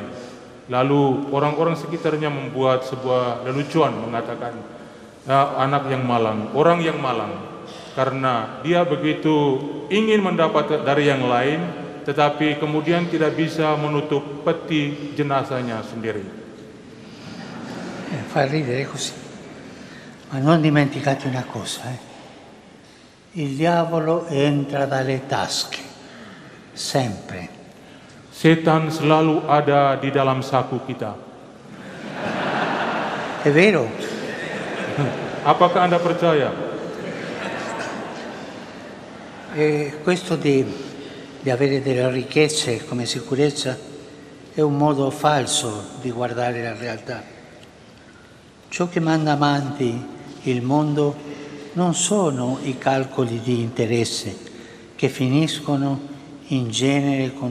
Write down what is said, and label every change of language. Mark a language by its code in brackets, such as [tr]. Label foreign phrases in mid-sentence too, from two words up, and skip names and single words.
[id] Lalu orang-orang sekitarnya membuat sebuah lelucon mengatakan, anak yang malang, orang yang malang, karena dia begitu ingin mendapat dari yang lain, tetapi kemudian tidak bisa menutup peti jenazahnya sendiri. [it] Fa ridere così, ma non dimenticate una cosa, il diavolo entra dalle tasche, sempre. [id] Setan selalu ada di dalam saku kita. [it] È vero? [id] Apakah Anda percaya? [it] E questo di avere delle ricchezze come sicurezza è un modo falso di guardare la realtà. Ciò che manda avanti il mondo non sono i calcoli di interesse che finiscono in genere con